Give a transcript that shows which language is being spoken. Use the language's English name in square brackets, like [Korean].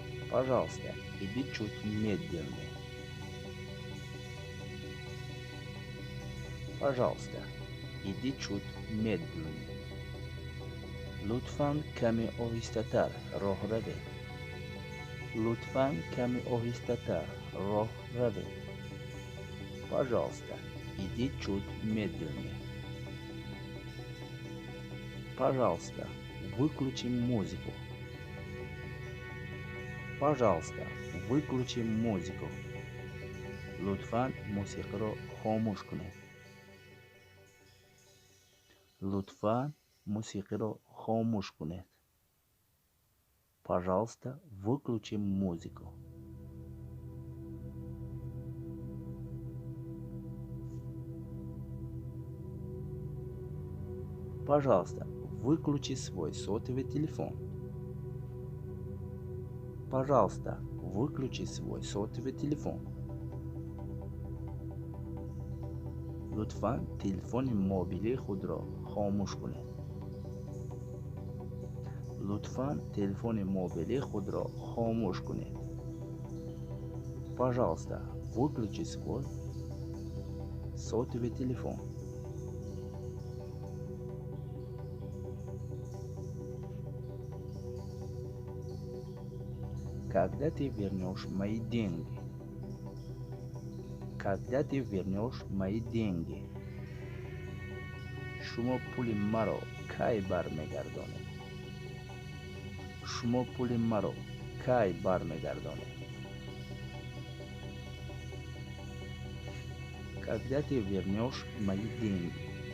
[Russian] Пожалуйста, иди чуть медленнее. Пожалуйста, иди чуть медленнее. [Persian] لطفاً کمی آهسته‌تر راه روید. لطفاً کمی آهسته‌تر راه روید. [Russian] Пожалуйста, иди чуть медленнее. Пожалуйста, выключи музыку. Пожалуйста, выключи музыку. [Persian] لطفاً موسیقی خاموش کنید. لطفاً موسیقی را خاموش کنید. [Russian] Пожалуйста, выключи музыку. Пожалуйста, выключи свой сотовый телефон. Пожалуйста, выключи свой сотовый телефон. [Persian] لطفاً تلفن موبیلی خود را خاموش کنید. لطفاً تلفن موبیلی خود را خاموش کنید. [Russian] Пожалуйста, выключи свой сотовый телефон. Когда ты вернешь мои деньги? Когда ты вернешь мои деньги? [Persian] شما پول مرا کی برمیگردانید؟ شما پول مرا کی برمیگردانید؟ [Russian] Когда ты вернешь мои деньги?